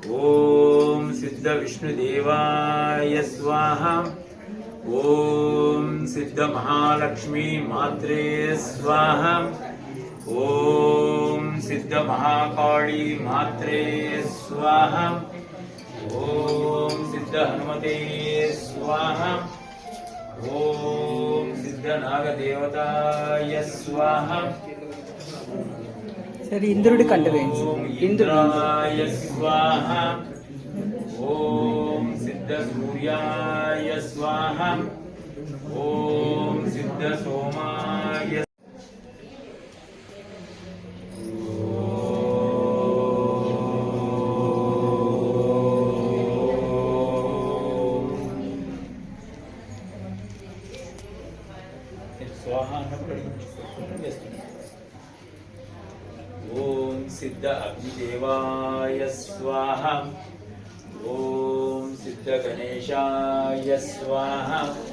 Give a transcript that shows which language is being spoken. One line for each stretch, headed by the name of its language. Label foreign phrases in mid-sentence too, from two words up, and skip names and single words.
Sanskrit: ॐ सिद्ध विष्णुदेवाय स्वाहा ॐ सिद्ध महालक्ष्मी मात्रे स्वाहा ॐ सिद्ध महाकाली मात्रे स्वाहा ॐ सिद्ध हनुमते स्वाहा ॐ सिद्ध नागदेवताय स्वाहा
Telugu: సరే ఇంద్రుడి కంట వేయండి
Sanskrit: ॐ
Telugu: ఇంద్రుడు
Sanskrit: इन्द्राय स्वाहा ॐ सिद्ध सूर्याय स्वाहा ॐ सिद्ध सोमाय स्वाहा ॐ सिद्ध अग्निदेवाय स्वाहा ॐ सिद्ध गणेशाय स्वाहा